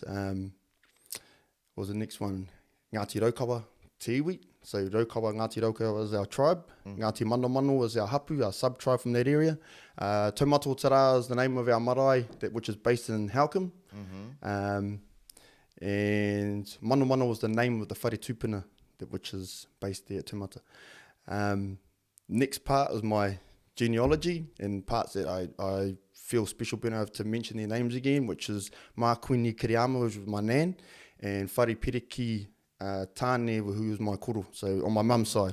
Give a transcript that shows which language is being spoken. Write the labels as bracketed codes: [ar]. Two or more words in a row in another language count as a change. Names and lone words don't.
[en] What was the next one? [mi] Ngāti Raukawa, Te Iwi. [en] So Raukawa, Ngāti Raukawa is our tribe. Ngāti Mano Mano is our hapu, our sub-tribe from that area. Taumato Tara is the name of our marae, which is based in Halcombe. And Mano Mano was the name of the [mi] whare tupuna, [en] which is based there at Taumata. Next part is my genealogy and parts that I feel special being able to mention their names again, which is Mākuini Kiriama, which was my nan, and Whare Pereki Tāne, who was my koro, so on my mum's side.